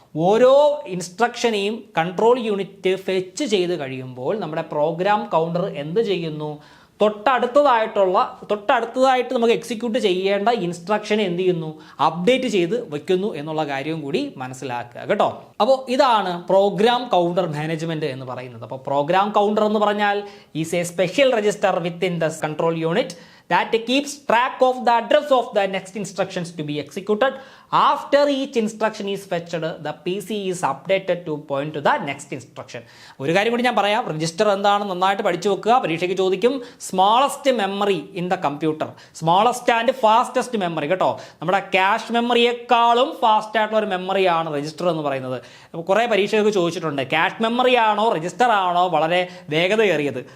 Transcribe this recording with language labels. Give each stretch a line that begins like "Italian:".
Malayalam: ഓരോ ഇൻസ്ട്രക്ഷനെയും control unit fetch ചെയ്ത് കഴിയുമ്പോൾ നമ്മുടെ പ്രോഗ്രാം കൗണ്ടർ എന്ത് ചെയ്യുന്നു, തൊട്ടടുത്തതായിട്ട് നമുക്ക് എക്സിക്യൂട്ട് ചെയ്യേണ്ട ഇൻസ്ട്രക്ഷനെ എന്ത് ചെയ്യുന്നു, അപ്ഡേറ്റ് ചെയ്ത് വെക്കുന്നു എന്നുള്ള കാര്യവും കൂടി മനസ്സിലാക്കുക കേട്ടോ. അപ്പോൾ ഇതാണ് പ്രോഗ്രാം കൗണ്ടർ മാനേജ്മെന്റ് എന്ന് പറയുന്നത്. അപ്പോൾ പ്രോഗ്രാം കൗണ്ടർ എന്ന് പറഞ്ഞാൽ
English: Is a special register within the control unit that keeps track of the address of the next instructions to be executed. After each instruction is fetched, the PC is updated to point to the next instruction.
Malayalam: ഒരു കാര്യം കൂടി ഞാൻ പറയാം, register എന്താണ് നന്നായിട്ട് പഠിച്ചു വെക്കുക. പരീക്ഷയ്ക്ക് ചോദിക്കും
English: smallest memory in the computer, smallest and fastest memory
Malayalam: കേട്ടോ. നമ്മുടെ ക്യാഷ് മെമ്മറിയേക്കാളും ഫാസ്റ്റ് ആയിട്ടുള്ള ഒരു മെമ്മറിയാണ് രജിസ്റ്റർ എന്ന് പറയുന്നത്. കുറേ പരീക്ഷകൾക്ക് ചോദിച്ചിട്ടുണ്ട്, ക്യാഷ് മെമ്മറി ആണോ രജിസ്റ്റർ ആണോ വളരെ വേഗതയേറിയത്?